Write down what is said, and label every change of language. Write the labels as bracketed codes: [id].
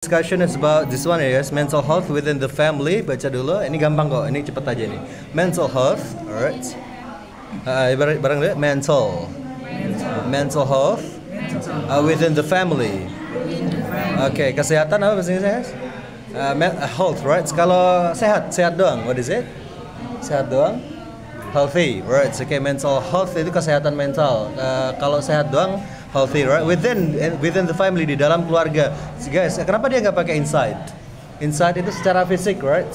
[en] Discussion is about this one ya guys, mental health within the family. [id] Baca dulu, ini gampang kok, ini cepet aja nih. [en] Mental health, alright. [id] Barang dulu, [en] mental health within the family. [id] Oke, kesehatan apa bahasa Inggrisnya guys? [en] Health, right? [id] Kalau sehat doang, [en] what is it? [id] Sehat doang? [en] Healthy, right? [id] Oke, mental health itu kesehatan mental. Kalau sehat doang, [en] healthy, right? Within the family, [id] di dalam keluarga. Guys, kenapa dia nggak pakai inside? Inside itu secara fisik, right?